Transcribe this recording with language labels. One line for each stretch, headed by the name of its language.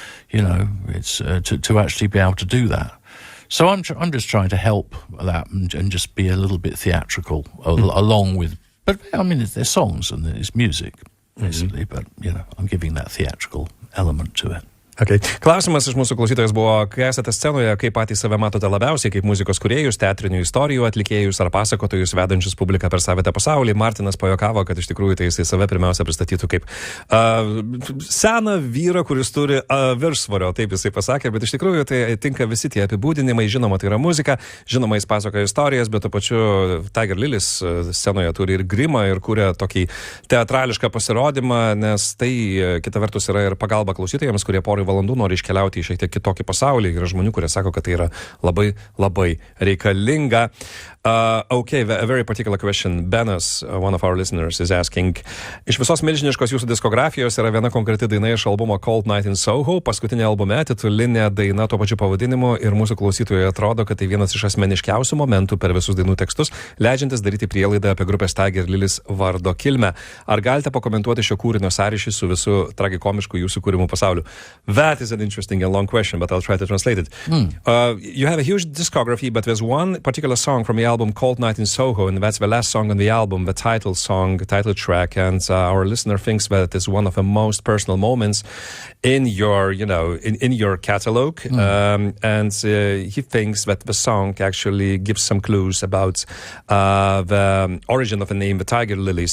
English: It's to actually be able to do that. So I'm just trying to help that and just be a little bit theatrical along with. But I mean, there's songs and there's music basically, but I'm giving that theatrical element to it. Okay.
Lithuanian: Klausimas iš mūsų klausytojas buvo, kai esate scenoje, kaip patys save matote labiausiai, kaip muzikos kūrėjus, teatrinių istorijų atlikėjus ar pasakotojus, vedančius publiką per savitą pasaulį. Martynas pajokavo, kad iš tikrųjų tai jisai save pirmiausia pristatytų kaip seną vyrą, kuris turi viršsvorio, taip jisai pasakė, bet iš tikrųjų tai tinka visi tie apibūdinimai. Žinoma, tai yra muzika, žinoma, jis pasakoja istorijas, bet to pačiu Tiger Lillies scenoje turi ir grimą ir kuria tokį teatrališką pasirodymą, nes tai kita vertus yra ir pagalba klausytojams, kurie porai valandų nori iškeliauti į šiek tiek kitokį pasaulį. Yra žmonių, kurie sako, kad tai yra labai, labai reikalinga.
English: Okay, a very particular question. Benas, one of our listeners, is asking,
Lithuanian: iš visos milžiniškos jūsų diskografijos yra viena konkreti daina iš albumo Cold Night in Soho, paskutinė albume, titulinė daina tuo pačiu pavadinimu, ir mūsų klausytojai atrodo, kad tai vienas iš asmeniškiausių momentų per visus dainų tekstus, leidžiantis daryti prielaidą apie grupės Tiger Lillies vardo kilmę. Ar galite pakomentuoti šio kūrinio sąryšį su visu tragikomišku jūsų kūrimų pasauliu?
English: That is an interesting and long question, but I'll try to translate it. You have a huge discography, but there's one particular song from the album Cold Night in Soho, and that's the last song on the album, the title track, and our listener thinks that it's one of the most personal moments in your, in your catalog, and he thinks that the song actually gives some clues about the origin of the name, the Tiger Lillies.